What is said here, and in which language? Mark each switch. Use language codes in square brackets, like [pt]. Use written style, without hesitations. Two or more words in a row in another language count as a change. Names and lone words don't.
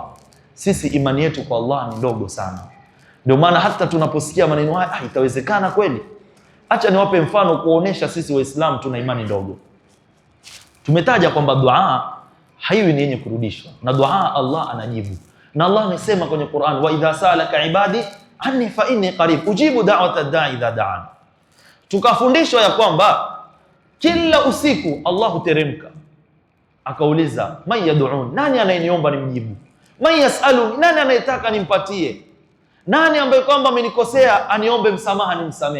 [sw] Sisi imani yetu kwa Allah ni ndogo sana. Ndio maana hata tunaposikia maneno haya, itawezekana kweli? Acha niwape mfano kuonesha sisi Waislamu tuna imani ndogo. Tumetaja kwamba dua haiwi ni yenye kurudishwa, na dua Allah anajibu. Na Allah amesema kwenye Qur'an, [ar] وإذا سألك عبادي عني فإني قريب أجيب دعوة الداع إذا دعان. [sw] Tukafundishwa ya kwamba kila usiku Allah huteremka akauliza, [ar] من يدعوني, [sw] nani anayeniomba nimjibu? [ar] من يسألني, [sw] nani anayetaka nimpatie? Nani ambaye kwamba amenikosea aniombe msamaha nimsamehe?